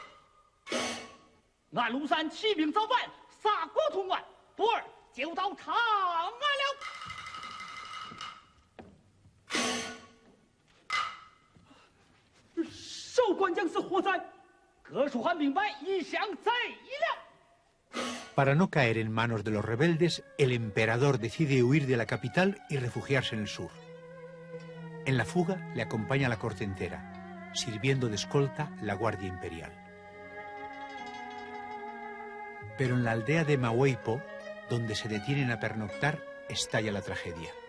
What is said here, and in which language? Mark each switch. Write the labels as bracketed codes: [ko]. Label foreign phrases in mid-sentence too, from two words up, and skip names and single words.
[zh] 安禄山起兵造反，杀国潼关，不尔就到长安了。守关将士何在？哥舒翰明白，已降贼了。 [es] Para no caer en manos de los rebeldes, el emperador decide huir de la capital y refugiarse en el sur. En la fuga le acompaña la corte entera, sirviendo de escolta la Guardia Imperial. Pero en la aldea de Mahueipo, donde se detienen a pernoctar, estalla la tragedia.